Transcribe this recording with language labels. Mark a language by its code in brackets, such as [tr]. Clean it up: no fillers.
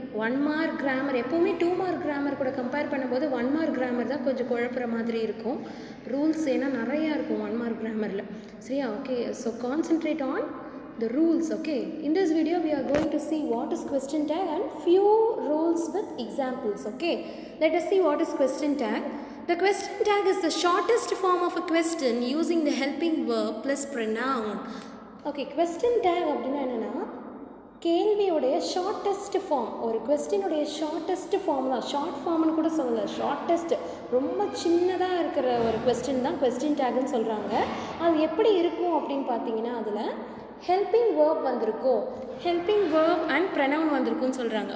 [ta] 1-mark grammar எப்பவுமே 2-mark grammar கூட compare பண்ணும்போது 1-mark grammar தான் கொஞ்சம் குழப்புற மாதிரி இருக்கும். ரூல்ஸ் ஏன்னா நிறையா இருக்கும் 1-mark grammarல. சரியா? [en] Okay, so concentrate on the rules. Okay, in this video we are going to see what is question tag and few rules with examples. Okay, let us see what is question tag. The question tag is the shortest form of a question using the helping verb plus pronoun. [ta] Okay, question tag அப்படின்னா என்னன்னா கேள்வியுடைய shortest form. ஒரு கொஸ்டினுடைய shortest form தான். Short ஃபார்ம்னு கூட சொல்லலாம். Shortest ரொம்ப சின்னதாக இருக்கிற ஒரு கொஸ்டின் தான் கொஸ்டின் டேக்னு சொல்கிறாங்க. அது எப்படி இருக்கும் அப்படின்னு பார்த்தீங்கன்னா அதில் ஹெல்பிங் வேர்ப் வந்திருக்கும், ஹெல்பிங் வேர்ப் அண்ட் ப்ரனவுன் வந்திருக்குன்னு சொல்கிறாங்க.